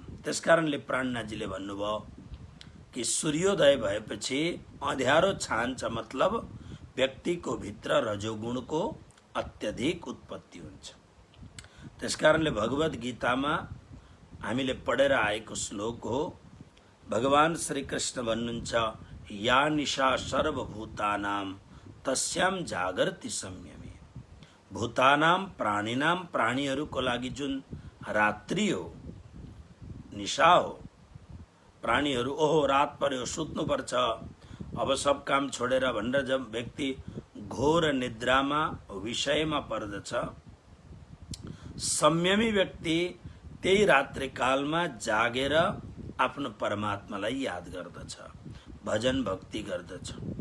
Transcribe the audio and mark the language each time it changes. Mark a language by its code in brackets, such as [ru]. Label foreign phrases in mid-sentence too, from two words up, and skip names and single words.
[ne] त्यसकारणले प्राणनाथजीले भन्नुभयो कि सूर्योदय भएपछि अँध्यारो छान्छ, मतलब व्यक्तिको भित्र रजोगुणको अत्यधिक उत्पत्ति हुन्छ। त्यसकारणले भगवत गीतामा हामीले पढेर आएको श्लोक हो, भगवान श्री कृष्ण भन्नुहुन्छ, [sa] या निशा सर्वभूतानां तस्याम जागर्ति संयमे। भूतानां, प्राणीनां, [ne] प्राणीहरूको लागि जुन रात्रि हो, निशा हो, प्राणीहरू ओहो रात पर्यो, सुत्नुपर्छ, अब सब काम छोडेर भनेर जब व्यक्ति घोर निद्रामा, विषयमा पर्दछ, संयमी व्यक्ति त्यही रात्रिकालमा जागेर आफ्नो परमात्मालाई याद गर्दछ, भजन भक्ति गर्दछ।